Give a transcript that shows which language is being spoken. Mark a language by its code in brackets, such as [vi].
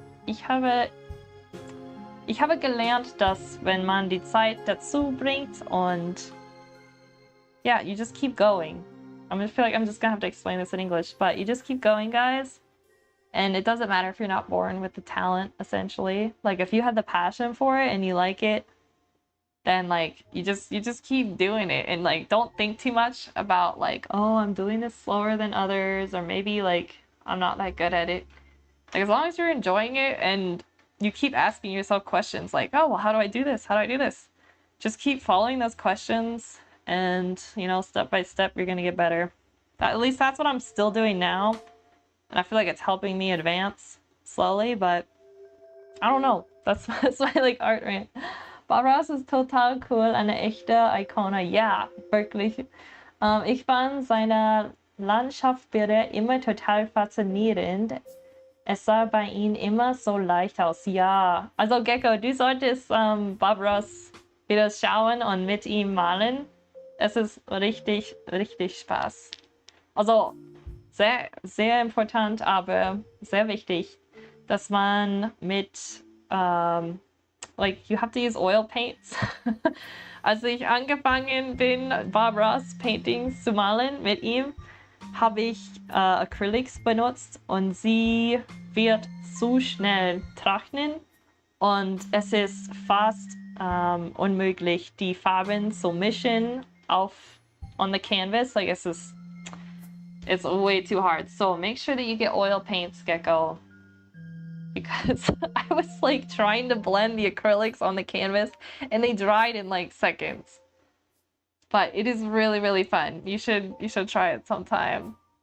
[de] ich habe gelernt, dass wenn man die Zeit dazu bringt und [en] yeah, you just keep going. I feel like I'm just gonna have to explain this in English, but you just keep going, guys. And it doesn't matter if you're not born with the talent, essentially. Like, if you have the passion for it and you like it, then like you just keep doing it, and like don't think too much about like, oh, I'm doing this slower than others, or maybe like I'm not that good at it. Like, as long as you're enjoying it and you keep asking yourself questions like, oh, well, how do I do this? How do I do this? Just keep following those questions, and you know, step by step, you're gonna get better. At least that's what I'm still doing now. And I feel like it's helping me advance slowly, but I don't know. That's my like art rant. [de] Bob Ross ist total cool, eine echte Ikone. Ja, wirklich. Ich fand seine Landschaftsbilder immer total faszinierend. Es sah bei ihm immer so leicht aus. Ja, also Gecko, du solltest Bob Ross wieder schauen und mit ihm malen. Es ist richtig, richtig Spaß. Also sehr, sehr important, aber sehr wichtig, dass man mit [en] like, you have to use oil paints. [de] Als ich angefangen bin, Bob Ross Paintings zu malen mit ihm, habe ich Acrylics benutzt, und sie wird zu schnell trocknen und es ist fast unmöglich, die Farben zu mischen [en] on the canvas. Like, it's way too hard. So make sure that you get oil paints, Gecko. Because I was like trying to blend the acrylics on the canvas and they dried in like seconds. But it is really, really fun. You should try it sometime.